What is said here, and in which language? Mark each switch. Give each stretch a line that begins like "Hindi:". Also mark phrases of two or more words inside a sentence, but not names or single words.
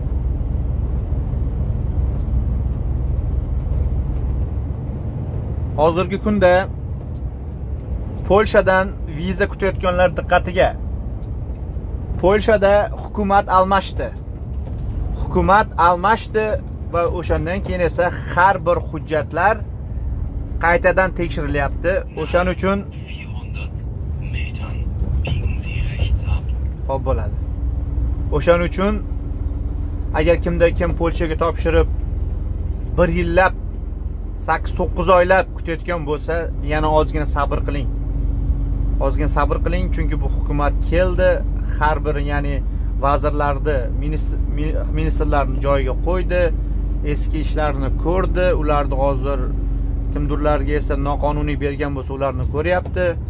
Uzbek: Hozirgi kunda Polshadan viza kutayotganlar diqqatiga. Polshada hukumat almashdi va o'shandan keyin esa har bir hujjatlar qaytadan tekshirilyapti. O'shaning uchun
German: 400 Metern biegen Sie rechts ab.
Uzbek: Xo'p bo'ladi. O'shaning uchun agar kim Polshaga topshirib 1 yillab 8-9 oylab kutayotgan bo'lsa, yana ozgina sabr qiling. Chunki bu hukumat keldi, har bir ya'ni vazirlarni, ministrlarni joyiga qo'ydi, eski ishlarini ko'rdi, ularni hozir kimdirlarga esa noqonuniy bergan bo'lsa, ularni ko'ryapti.